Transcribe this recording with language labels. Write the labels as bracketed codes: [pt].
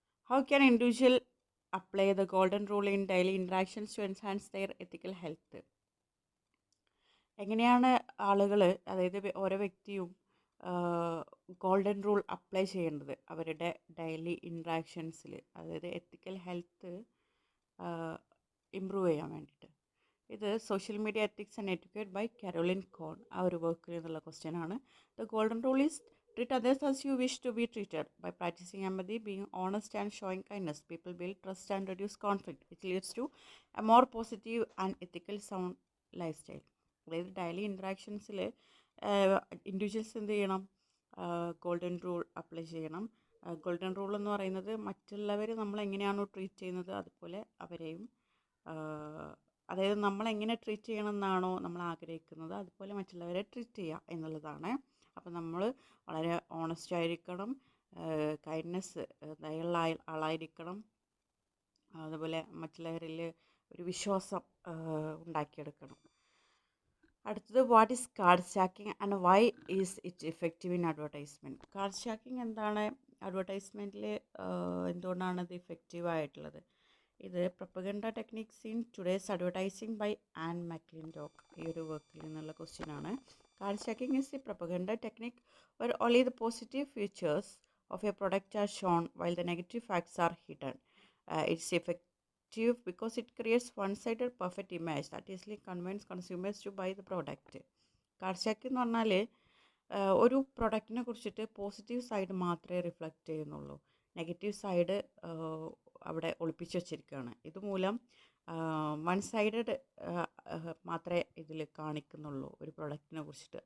[en] How can individual apply the golden rule in daily interactions to enhance their ethical health? [ml] എങ്ങനെയാണ് ആളുകൾ, അതായത് ഓരോ വ്യക്തിയും ഗോൾഡൻ റൂൾ അപ്ലൈ ചെയ്യേണ്ടത് അവരുടെ ഡെയിലി ഇൻട്രാക്ഷൻസിൽ, അതായത് എത്തിക്കൽ ഹെൽത്ത് ഇമ്പ്രൂവ് ചെയ്യാൻ വേണ്ടിയിട്ട്? ഇത് social media ethics and എറ്റിക്വേറ്റ് by Caroline കോൺ ആ ഒരു വർക്കിൽ നിന്നുള്ള ക്വസ്റ്റ്യൻ ആണ്. [en] The golden rule is treat others as you wish to be treated. By practicing empathy, being honest and showing kindness, people build trust and reduce conflict, which leads to a more positive and ethical sound lifestyle. [ml] അതായത് daily ഇൻട്രാക്ഷൻസിൽ individuals എന്ത് ചെയ്യണം? Golden rule apply ചെയ്യണം. Golden rule എന്ന് പറയുന്നത് മറ്റുള്ളവർ നമ്മളെങ്ങനെയാണോ treat ചെയ്യുന്നത് അതുപോലെ അവരെയും, അതായത് നമ്മളെങ്ങനെ ട്രീറ്റ് ചെയ്യണമെന്നാണോ നമ്മൾ ആഗ്രഹിക്കുന്നത് അതുപോലെ മറ്റുള്ളവരെ ട്രീറ്റ് ചെയ്യുക എന്നുള്ളതാണ്. അപ്പോൾ നമ്മൾ വളരെ ഓണസ്റ്റ് ആയിരിക്കണം, കൈൻഡ്നെസ്, ദയുള്ള ആളായിരിക്കണം, അതുപോലെ മറ്റുള്ളവരിൽ ഒരു വിശ്വാസം ഉണ്ടാക്കിയെടുക്കണം. [en] അടുത്തത്, what is card stacking and why is it effective in advertisement? [ml] Card stacking എന്താണ്? അഡ്വർടൈസ്മെൻറ്റിൽ എന്തുകൊണ്ടാണ് ഇത് ഇഫക്റ്റീവ് ആയിട്ടുള്ളത്? ഇത് propaganda techniques in today's advertising by an മക്ലിൻഡോക്ക് ഈ ഒരു വർക്കിൽ നിന്നുള്ള ക്വസ്റ്റ്യൻ ആണ്. [en] Card stacking is a propaganda technique where only the positive features of a product are shown while the negative facts are hidden. It's effective because it creates one-sided perfect image that easily convinces consumers to buy the product. [ml] Card സ്റ്റക്കിംഗ് എന്ന് പറഞ്ഞാൽ ഒരു പ്രൊഡക്റ്റിനെ കുറിച്ചിട്ട് positive side മാത്രമേ reflect ചെയ്യുന്നുള്ളൂ, negative side അവിടെ ഒളിപ്പിച്ച് വച്ചിരിക്കുകയാണ്. ഇതുമൂലം വൺ സൈഡഡ് മാത്രമേ ഇതിൽ കാണിക്കുന്നുള്ളൂ ഒരു പ്രൊഡക്റ്റിനെ കുറിച്ചിട്ട്.